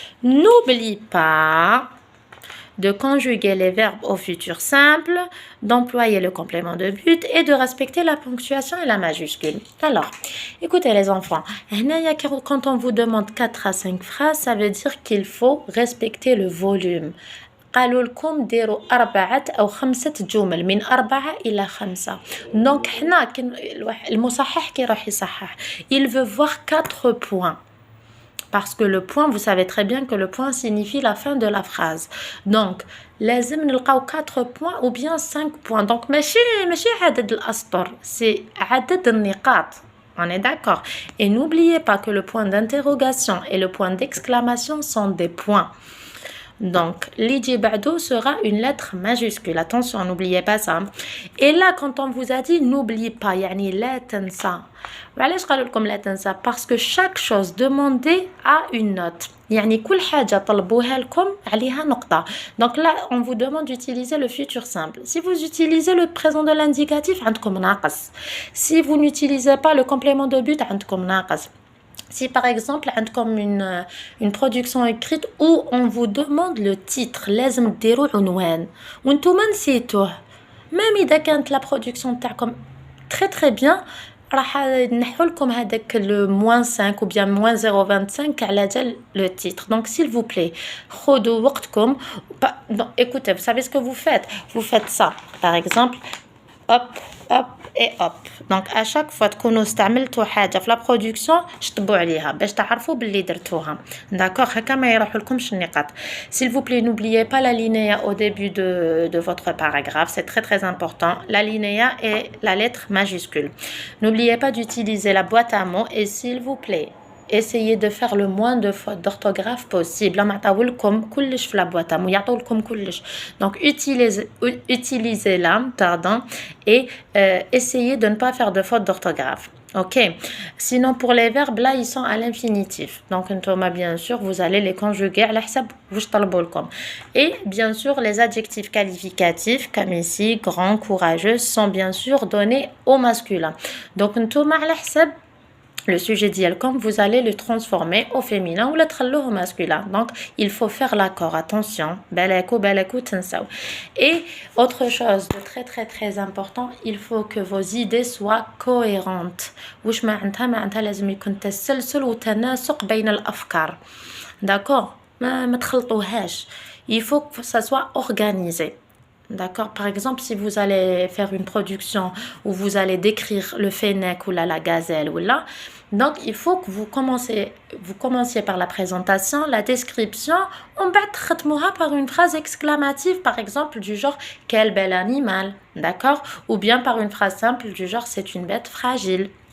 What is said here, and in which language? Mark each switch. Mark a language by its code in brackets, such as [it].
[fr] N'oublie pas de conjuguer les verbes au futur simple, d'employer le complément de but et de respecter la ponctuation et la majuscule. Alors, écoutez les enfants, quand on vous demande 4 à 5 phrases, ça veut dire qu'il faut respecter le volume. [ar] قالوا لكم ديروا 4 أو 5 جمل من 4 إلى 5. [fr] Donc [ar] حنا المصحح كي راح يصحح [fr] il veut voir 4 points. Parce que le point, vous savez très bien que le point signifie la fin de la phrase. Donc, [ar] لازم نلقاو [fr] 4 points ou bien 5 points. [ar] Donc, ماشي عدد الأسطر, [fr] c'est [ar] عدد النقاط. [fr] On est d'accord. Et n'oubliez pas que le point d'interrogation et le point d'exclamation sont des points. Donc, l'idée [ar] بعدو [fr] sera une lettre majuscule. Attention, n'oubliez pas ça. Et là, quand on vous a dit n'oubliez pas, [ar] يعني لا تنسى. وعلاش قالوا لكم لا تنسى? [fr] Parce que chaque chose demandée a une note. [ar] يعني كل حاجة طلبوها لكم عليها نقطة. [fr] Donc là, on vous demande d'utiliser le futur simple. Si vous utilisez le présent de l'indicatif, [ar] عندكم ناقص. [fr] Si vous n'utilisez pas le complément de but, [ar] عندكم ناقص. [fr] Si par exemple, comme une production écrite où on vous demande le titre, [ar] لازم ديروا عنوان وانتوما نسيتوه. [fr] Même [ar] إذا كانت [fr] la production [ar] تاعكم [fr] très très bien, [ar] راح نحو لكم هذاك [fr] le -5 ou bien -0.25 [ar] على جال [fr] le titre. Donc s'il vous plaît, [ar] خذوا وقتكم. [fr] Écoutez, vous savez ce que vous faites? Vous faites ça. Par exemple, hop, hop et hop. Donc à chaque fois [ar] تكونوا استعملتوا حاجة في [fr] la production [ar] شطبوا عليها باش تعرفوا باللي درتوها. [fr] D'accord, [ar] هكا ما يروحولكمش النقاط. [fr] S'il vous plaît, n'oubliez pas l'alinéa au début de votre paragraphe, c'est très très important. L'alinéa est la lettre majuscule. N'oubliez pas d'utiliser la boîte à mots et s'il vous plaît, essayez de faire le moins de fautes d'orthographe possible. [ar] ما عطاولكم كلش في [fr] la boîte à mots, [ar] يعطولكم كلش. [fr] Donc utilisez-la, pardon, et essayez de ne pas faire de fautes d'orthographe. Ok. Sinon pour les verbes là, ils sont à l'infinitif. Donc [ar] انتوما [fr] bien sûr, vous allez les conjuguer [ar] على حسب واش طلبوا لكم. [fr] Et bien sûr, les adjectifs qualificatifs comme ici, grand, courageux sont bien sûr donnés au masculin. Donc [ar] انتوما على حسب [fr] le sujet d'Yelcom, vous allez le transformer au féminin ou le trallo au masculin. Donc, il faut faire l'accord. Attention. [ar] Balakou, tensaou. [fr] Et autre chose de très très très important, il faut que vos idées soient cohérentes. [ar] وش معناتها لازم يكون تسلسل وتناسق بين الأفكار. [fr] D'accord? [ar] ما تخلطوهاش. [fr] Il faut que ça soit organisé. D'accord. Par exemple, si vous allez faire une production où vous allez décrire le fennec ou la gazelle ou là, donc il faut que vous commenciez par la présentation, la description, on va par une phrase exclamative, par exemple du genre quel bel animal, d'accord, ou bien par une phrase simple du genre c'est une bête fragile.